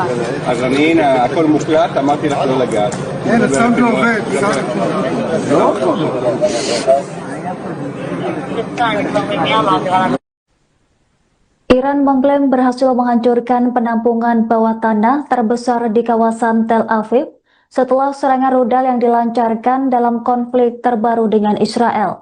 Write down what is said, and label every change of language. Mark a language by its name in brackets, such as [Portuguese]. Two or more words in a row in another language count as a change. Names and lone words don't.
[Hebrew] אז אני, הנה, הכל מוקלט, אמרתי לך לא לגעת. כן, הסאונד לא עובד. לא עובד. [Indonesian] Iran mengklaim berhasil menghancurkan penampungan bawah tanah terbesar di kawasan Tel Aviv setelah serangan rudal yang dilancarkan dalam konflik terbaru dengan Israel.